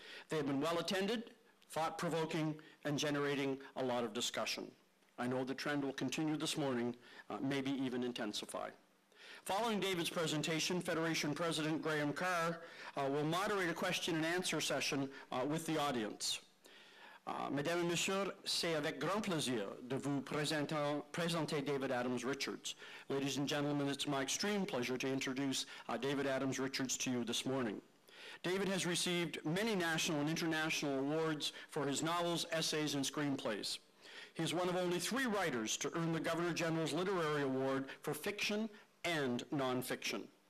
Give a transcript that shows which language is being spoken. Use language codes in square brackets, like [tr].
[en] They have been well attended, thought-provoking, and generating a lot of discussion. I know the trend will continue this morning, maybe even intensify. Following David's presentation, Federation President Graham Carr will moderate a question and answer session with the audience. [fr] Mesdames et Messieurs, c'est avec grand plaisir de vous présenter David Adams Richards. [en] Ladies and gentlemen, it's my extreme pleasure to introduce David Adams Richards to you this morning. David has received many national and international awards for his novels, essays, and screenplays. He is one of only 3 writers to earn the Governor General's Literary Award for fiction and nonfiction.